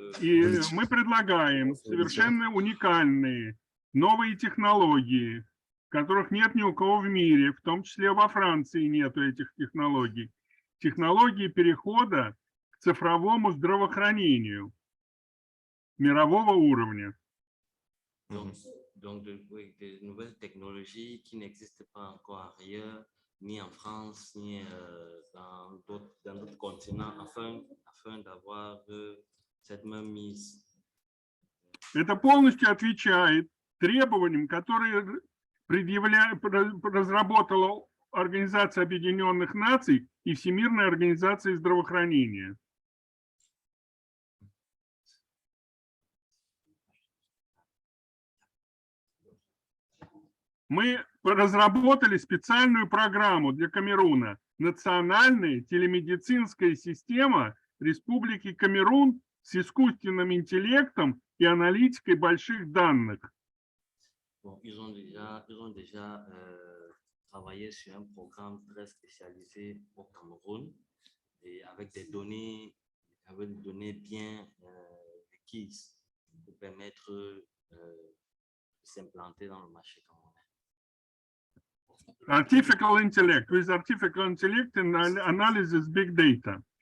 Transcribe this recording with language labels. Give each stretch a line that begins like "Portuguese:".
Russian: И мы предлагаем совершенно уникальные новые технологии, которых нет ни у кого в мире, в том числе во Франции нету этих технологий. Технологии перехода к цифровому здравоохранению мирового уровня.
French: Donc des nouvelles technologies qui n'existent pas encore ailleurs, ni en France, ni dans d'autres continents, afin d'avoir cette même mise.
Russian: Это полностью отвечает требованиям, которые разработала Организация Объединенных Наций и Всемирная организация здравоохранения. Мы разработали специальную программу для Камеруна. Национальная телемедицинская система Республики Камерун с искусственным интеллектом и аналитикой больших данных.
French: Bon, ils ont déjà travaillé sur un programme très spécialisé au Cameroun et avec des données bien requises pour permettre de s'implanter dans le marché camerounais.
English: Artificial intellect, with artificial intellect and analysis big data.